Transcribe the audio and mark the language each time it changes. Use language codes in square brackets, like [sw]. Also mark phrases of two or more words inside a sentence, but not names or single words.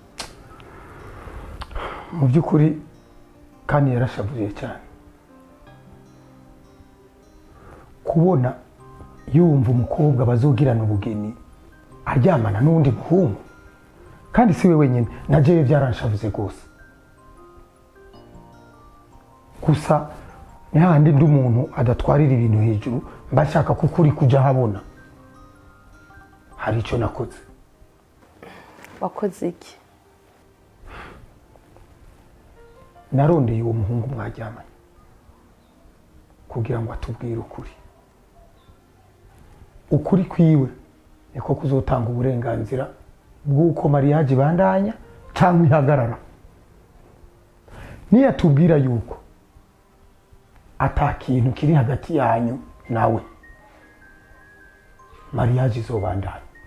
[rn] Mu by'ukuri kandi yarashavuye cyane kubona yumva umukobwa bazogirana ubugeni aryamana n'undi muhungu kandi si we wenyine na jewe byaranshavuze rwose gusa ntihandi ndi umuntu adatwarira ibintu hejuru mba nshaka ko ukuri kujya ahabona hari icyo nakoze wakoze iki narondeye uwo muhungu mwaryamanye kugira ngo atubwire ukuri kwiwe niko kuzotanga uburenganzira bw'uko mariage bandanya cyangwa ihagarara niyatubwira yuko ata kintu kiri hagati yanyu nawe mariage izobandanya